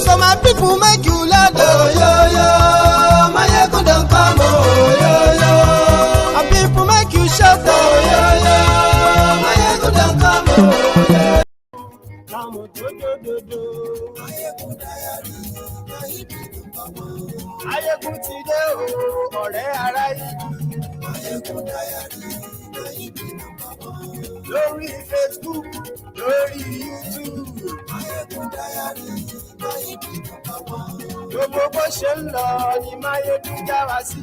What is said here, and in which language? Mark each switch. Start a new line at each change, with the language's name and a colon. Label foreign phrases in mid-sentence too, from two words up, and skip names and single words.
Nigerian Pidgin: So my people make you loud. Oh yo yo, Mayegun don come. Oh yo yo, my people make you shout. Oh yo yo, Mayegun don come. Oh yo. Come do do do.
Yoruba: Mayegun diary, Mayegun ti dé o, ọ̀rẹ́ ará yìí. Mayegun diary, lórí Facebook, lórí YouTube. Mayegun diary, gbogbo bó ṣe ń lọ ni Mayegun já wa sí.